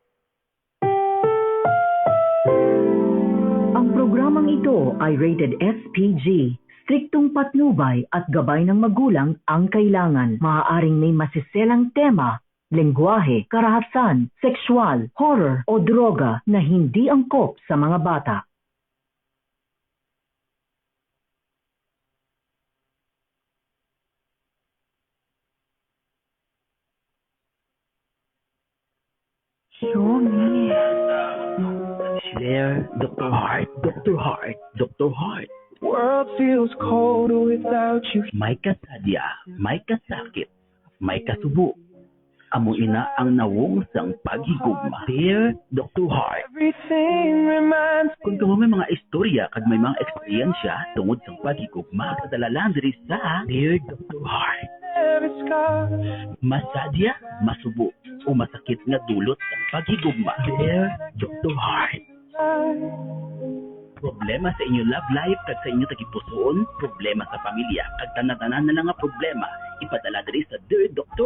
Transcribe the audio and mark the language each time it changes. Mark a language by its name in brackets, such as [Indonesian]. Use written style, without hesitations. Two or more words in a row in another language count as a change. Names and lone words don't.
[Filipino] Ang programang ito ay rated SPG. Striktong patnubay at gabay ng magulang ang kailangan. Maaaring may masiselang tema, lengguwahe, karahasan, sexual, horror o droga na hindi angkop sa mga bata. [English] Show me. There, Dr. Heart, Dr. Heart, Dr. Heart. World feels cold without you. [Hiligaynon] May kasadya, may kasakit, may kasubo. Amo ina ang nawong sang paghigugma. [English] Dear Dr. Heart. Everything reminds [Hiligaynon] Kung kamo may mga istorya kag may mga eksperyensya tungod sa paghigugma, padala lang diri sa Dear Dr. Heart. [English] every scar. [Hiligaynon] Masadya, masubo, o masakit nga dulot sa paghigugma. [English] Dear Dr. Heart. [Hiligaynon] Problema sa inyong [English] love life [Hiligaynon] kag sa inyong tagipusoon, problema sa pamilya kag tanan-tanan na nga problema, ipadala diri sa Dear Dr.